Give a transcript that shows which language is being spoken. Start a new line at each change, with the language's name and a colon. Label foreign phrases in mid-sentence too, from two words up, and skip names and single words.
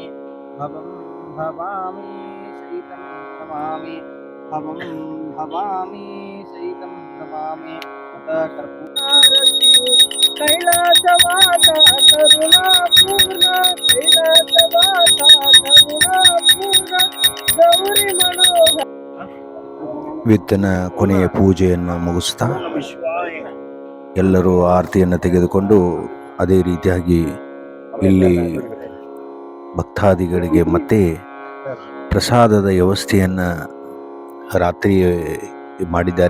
Sanskrit: भवं भवामि शैतं नमामि. भवं भवामि शैतं नमामि. कैलासवासा करुणापूर्ण कैलासवासा करुणापूर्ण गौरी मनोहर.
Kannada: ವಿತ್ತನ ಕೊನೆಯ ಪೂಜೆಯನ್ನು ಮುಗಿಸ್ತಾ ಎಲ್ಲರೂ ಆರತಿಯನ್ನು ತೆಗೆದುಕೊಂಡು ಅದೇ ರೀತಿಯಾಗಿ ಇಲ್ಲಿ ಭಕ್ತಾದಿಗಳಿಗೆ ಮತ್ತೆ ಪ್ರಸಾದದ ವ್ಯವಸ್ಥೆಯನ್ನು ರಾತ್ರಿ ಮಾಡಿದ್ದಾರೆ.